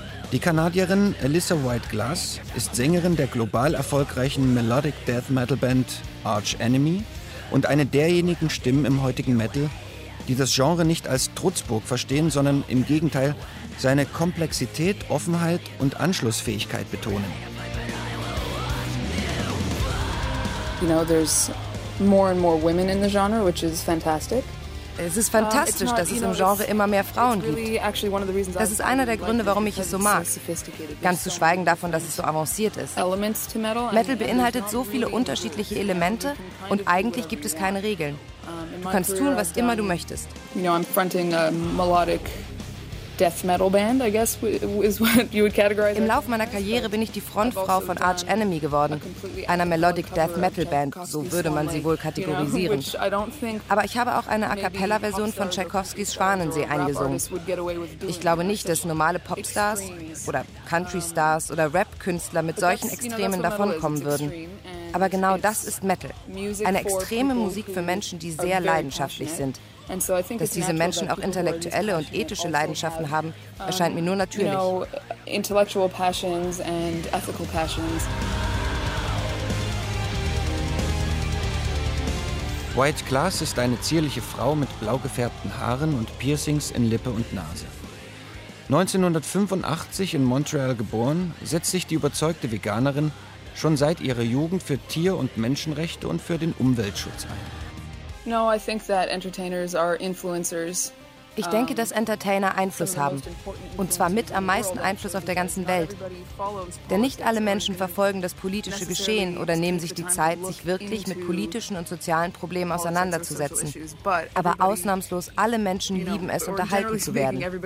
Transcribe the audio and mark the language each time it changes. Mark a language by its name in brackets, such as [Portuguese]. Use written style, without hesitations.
[German] Die Kanadierin Alyssa White Glass ist Sängerin der global erfolgreichen Melodic Death Metal Band Arch Enemy und eine derjenigen Stimmen im heutigen Metal, die das Genre nicht als Trutzburg verstehen, sondern im Gegenteil seine Komplexität, Offenheit und Anschlussfähigkeit betonen. [English] You know, there's more and more women in the genre, which is fantastic. [German] Es ist fantastisch, dass es im Genre immer mehr Frauen gibt. Das ist einer der Gründe, warum ich es so mag. Ganz zu schweigen davon, dass es so avanciert ist. Metal beinhaltet so viele unterschiedliche Elemente und eigentlich gibt es keine Regeln. Du kannst tun, was immer du möchtest. [English] You know, I'm fronting a melodic death metal band, I guess, is what you would categorize. [German] Im Lauf meiner Karriere bin ich die Frontfrau von Arch Enemy geworden, einer melodic death metal band, so würde man sie wohl kategorisieren. Aber ich habe auch eine A cappella-Version von Tchaikovskys Schwanensee eingesungen. Ich glaube nicht, dass normale Popstars oder Countrystars oder Rap-Künstler mit solchen Extremen davonkommen würden. Aber genau das ist Metal. Eine extreme Musik für Menschen, die sehr leidenschaftlich sind. Dass diese Menschen auch intellektuelle und ethische Leidenschaften haben, erscheint mir nur natürlich. [English] Intellectual passions and ethical passions. [German] White Glass ist eine zierliche Frau mit blau gefärbten Haaren und Piercings in Lippe und Nase. 1985 in Montreal geboren, setzt sich die überzeugte Veganerin schon seit ihrer Jugend für Tier- und Menschenrechte und für den Umweltschutz ein. [English] No, I think that entertainers are influencers. [German] Ich denke, dass Entertainer Einfluss haben. Und zwar mit am meisten Einfluss auf der ganzen Welt. Denn nicht alle Menschen verfolgen das politische Geschehen oder nehmen sich die Zeit, sich wirklich mit politischen und sozialen Problemen auseinanderzusetzen. Aber ausnahmslos alle Menschen lieben es, unterhalten zu werden.